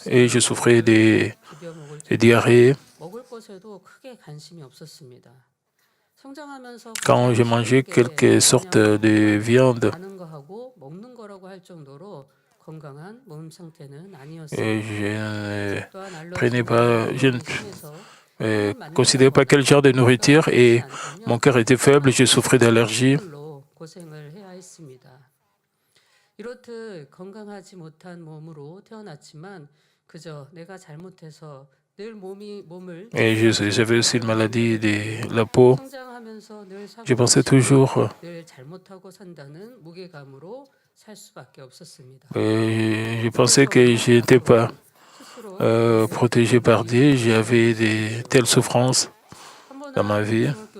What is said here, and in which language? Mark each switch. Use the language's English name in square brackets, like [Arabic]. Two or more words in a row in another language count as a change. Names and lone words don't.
[French] Et je souffrais des diarrhées. Quand j'ai mangé quelque sorte de viande, et je ne prenais pas, je ne considérais pas quel genre de nourriture et mon cœur était faible, je souffrais d'allergies. [Korean] 이렇듯 건강하지 못한 몸으로 태어났지만 그저 내가 잘못해서 늘 몸을 [French] j'avais aussi une maladie de la peau. Je pensais toujours je pensais que je n'étais pas protégé par Dieu. J'avais de telles souffrances dans ma vie.